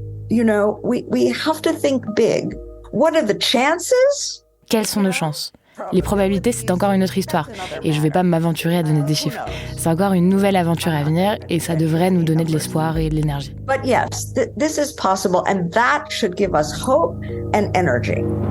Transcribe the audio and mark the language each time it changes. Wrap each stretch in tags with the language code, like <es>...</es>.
<en>You know, we have to think big. What are the chances?</en> <fr>Quelles sont nos chances? Les probabilités, c'est encore une autre histoire. Et je ne vais pas m'aventurer à donner des chiffres. C'est encore une nouvelle aventure à venir et ça devrait nous donner de l'espoir et de l'énergie.</fr> <en>But yes, this is possible and that should give us hope and energy.</en>